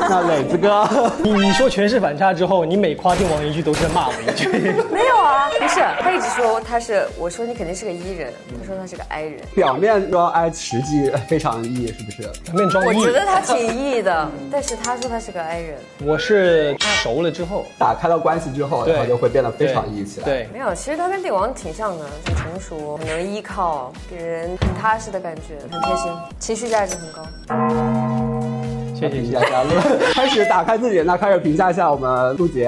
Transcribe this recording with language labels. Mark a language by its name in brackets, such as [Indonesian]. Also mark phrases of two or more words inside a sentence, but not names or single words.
[Chinese] 那磊子哥，你說全是反差之後，你每誇定王一句都是罵我一句。沒有啊，不是，他一直說他是，我說你肯定是個 E 人，他說他是個 I 人。表面裝 I， 實際非常 E， 是不是？表面裝 E。我覺得他挺 E 的，但是他說他是個 I 人。我是熟了之後，打開了關係之後，然後就會變得非常 E 起來。對，沒有，其實他跟定王挺像的，很成熟，很能依靠，給人很踏實的感覺，很貼心，情緒價值很高。謝謝大家。開始打開自己，那開始評價一下我們杜姐。